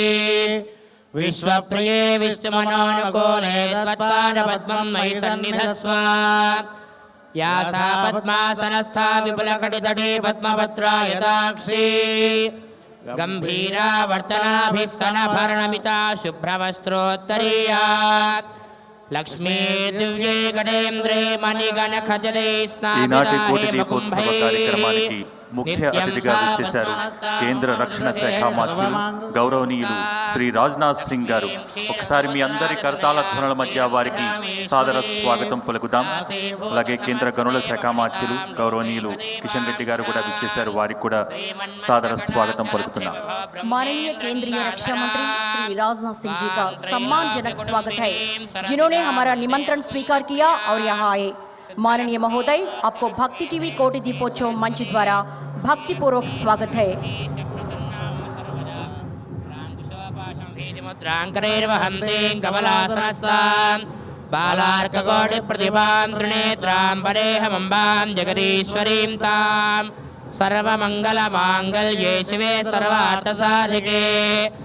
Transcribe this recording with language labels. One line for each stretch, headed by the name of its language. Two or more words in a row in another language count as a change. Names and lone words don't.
Sanskrit: विश्वप्रिये विष्णुमनोनुकूले तत्पादपद्मं मयि सन्निधत्स्व या सा पद्मासनस्था विपुलकटितटे पद्मपत्रायताक्षी गम्भीरा वर्तनाभिः स्तनभरणमिता शुभ्रवस्त्रोत्तरीया लक्ष्मी दिव्ये गणेन्द्रे मणिगणखजले
Telugu: ఈనాటి కోటి
Sanskrit: స్నాపితా
Telugu: దీపోత్సవ కార్యక్రమానికి ముఖ్య అతిథిగా వచ్చేశారు కేంద్ర రక్షణ శాఖ మంత్రులు గౌరవనీయులు శ్రీ రాజ్నాథ్ సింగ్ గారు. ఒకసారి మీ అందరి కరతాళ ధ్వనుల మధ్య వారికి సాదర స్వాగతం పలుకుదాం. అలాగే కేంద్ర గనుల శాఖ మంత్రులు గౌరవనీయులు కిషన్ రెడ్డి గారు కూడా వచ్చేశారు, వారికి కూడా సాదర స్వాగతం పలుకుతున్నాం.
Hindi: माननीय केंद्रीय रक्षा मंत्री श्री राजनाथ सिंह जी का सम्मानजनक स्वागत है, जिन्होंने हमारा निमंत्रण स्वीकार किया और यहाँ आए। माननीय महोदय, आपको भक्ति टीवी कोटि दीपोत्सव मंच द्वारा भक्ति पूर्वक स्वागत है।
Sanskrit: बालार्ककोटिप्रतिभां त्रिनेत्रां परेहमम्बां जगदीश्वरीं तां सर्वमङ्गलमाङ्गल्ये शिवे सर्वार्थसाधिके